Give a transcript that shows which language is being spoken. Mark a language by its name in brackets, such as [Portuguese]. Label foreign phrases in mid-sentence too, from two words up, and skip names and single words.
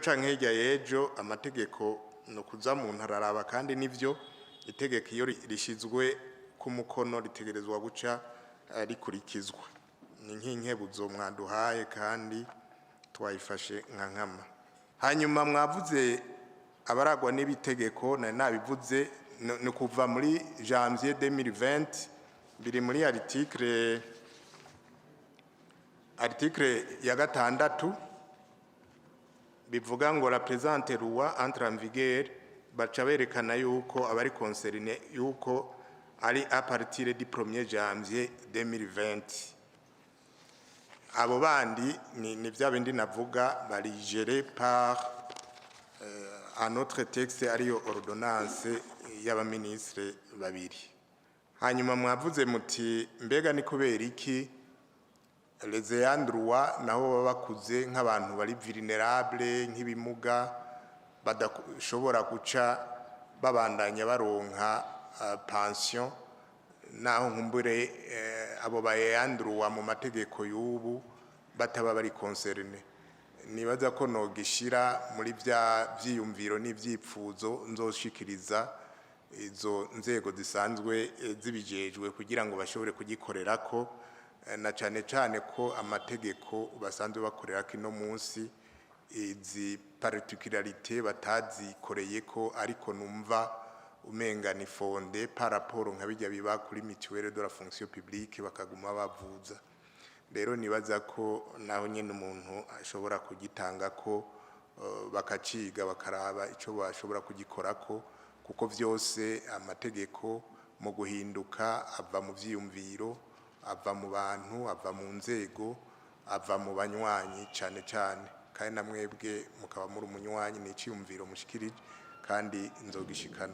[Rundi] canke hirya yejo amategeko no kuza mu ntararaba kandi nivyo itegeko iyo rishizwe ku mukono ritegerezwa guca rikurikizwa ni nk'inkebuzo mwaduhaye kandi twayifashe nka nkama hanyuma mwavuze abaragwa n'ibitegeko nabivuze ni kuva muri janvier 2020 biri muri article ya gatandatu bivuga ngo [French] la présente loi entre en vigueur [Rundi] baca berekana yuko abari concerné yuko ari [French] à partir du 1er janvier 2020 [Rundi] abo bandi ni vya bindi navuga bari [French] géré par un autre texte [Rundi] ariyo ordonnance y'abaministre babiri hanyuma mwavuze muti mbega ni kubera iki [French] les ayants droit [Rundi] naho bakuze nk'abantu bari vulnerable nk'ibimuga badashobora guca babandanya baronka pension naho nkumbure abo bayayants droit mu mategeko y'ubu bataba bari concerné nibaza ko no gishira muri vya vyiyumviro n'ivyipfuzo nzoshikiriza izo nzego zisanzwe zibijejwe kugira ngo bashobore kugikorerako na cane cane ko amategeko basanzwe bakorera kino munsi izi particularité batazikoreye ko ariko numva umenga ni fonde [French] par rapport [Rundi] nkabijya biba kuri [French] mutuelle de la fonction [Rundi] publique bakaguma bavuza rero nibaza ko naho nyene umuntu ashobora kugitanga ko bakaciga bakaraba ico bashobora kugikorako kuko vyose amategeko mu guhinduka ava mu vyiyumviro ava mu bantu ava mu nzego ava mu banywanyi cane cane kandi namwebwe mukaba muri umunywanyi n'iciyumviro mushikirije kandi nzogishikana